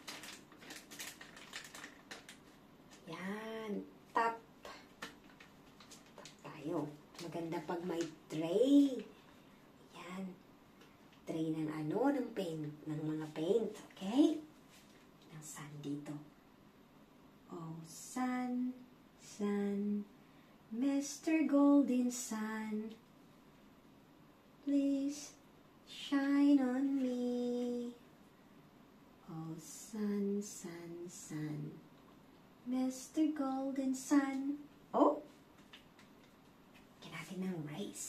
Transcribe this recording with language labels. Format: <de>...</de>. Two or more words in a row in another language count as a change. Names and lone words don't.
<tl>Yan. Top. Top tayo. Maganda pag may tray. Yan. Tray ng ano, ng paint, ng mga paint. Okay? Ng sun dito.</tl> <en>Oh, sun, sun, Mr. Golden Sun, please shine on me. Oh, sun, sun, sun, Mr. Golden Sun.</en> <tl>Oh! Kaya natin ng race.</tl>